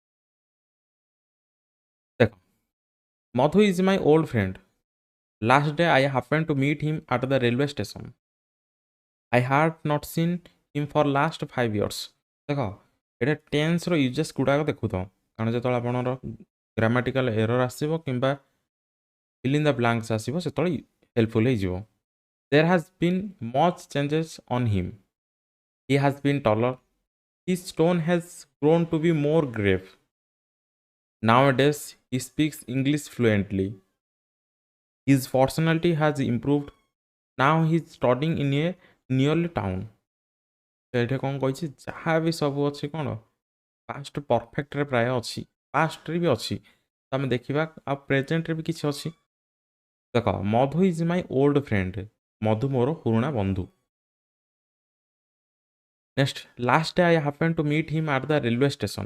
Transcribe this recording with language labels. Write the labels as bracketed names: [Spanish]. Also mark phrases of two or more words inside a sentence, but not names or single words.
[English] ଦେଖ Madhu is my old friend। Last day I happen to meet him at the railway station. I had not seen him for last 5 years। [Odia] ଦେଖ ଏଇଟା [English] tense's usages [Odia] ଗୁଡ଼ାକ ଦେଖୁଥାଉ, କାରଣ ଯେତେବେଳେ ଆପଣଙ୍କର [English] grammatical error [Odia] ଆସିବ କିମ୍ବା [English] fill in the blanks [Odia] ଆସିବ ସେତେବେଳେ ହେଲ୍ପଫୁଲ୍ ହେଇଯିବ। [English] There has been much changes on him. He has been taller. His tone has grown to be more grave. Nowadays, he speaks English fluently. His personality has improved. Now he is studying in a nearly town। [Odia] ଏଠି କ'ଣ କହିଛି ଯାହା ବି ସବୁ ଅଛି କ'ଣ [English] past perfect [Odia] ପ୍ରାୟ ଅଛି, ପାଷ୍ଟରେ ବି ଅଛି। ତ ଆମେ ଦେଖିବା ଆଉ ପ୍ରେଜେଣ୍ଟରେ ବି କିଛି ଅଛି। ଦେଖ [English] Madhu is my old friend. [Odia] ମଧୁ ମୋର ପୁରୁଣା ବନ୍ଧୁ। [English] Next last day I happen to meet him at the railway station.